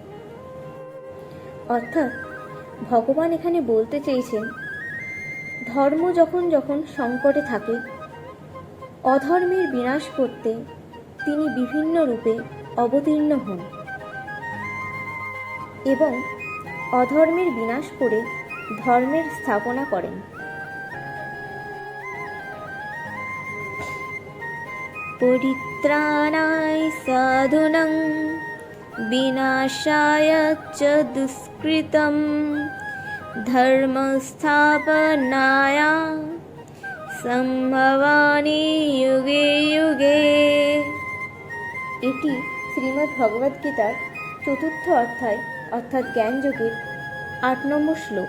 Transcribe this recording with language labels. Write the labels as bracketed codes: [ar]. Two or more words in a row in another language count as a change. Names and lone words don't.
[bn] অর্থাৎ ভগবান এখানে বলতে চেয়েছেন, ধর্ম যখন যখন সংকটে থাকে, অধর্মের বিনাশ করতে তিনি বিভিন্ন রূপে অবতীর্ণ হন এবং অধর্মের বিনাশ করে ধর্মের স্থাপনা করেন। [sa] পরিত্রাণায় সাধুনাং বিনাশায় চ দুষ্কৃতম ধর্ম স্থাপনায় সম্ভবামি যুগে যুগে। [bn] এটি শ্রীমদ্ ভগবদ গীতার চতুর্থ অধ্যায় অর্থাৎ জ্ঞানযোগের 8 নম্বর শ্লোক।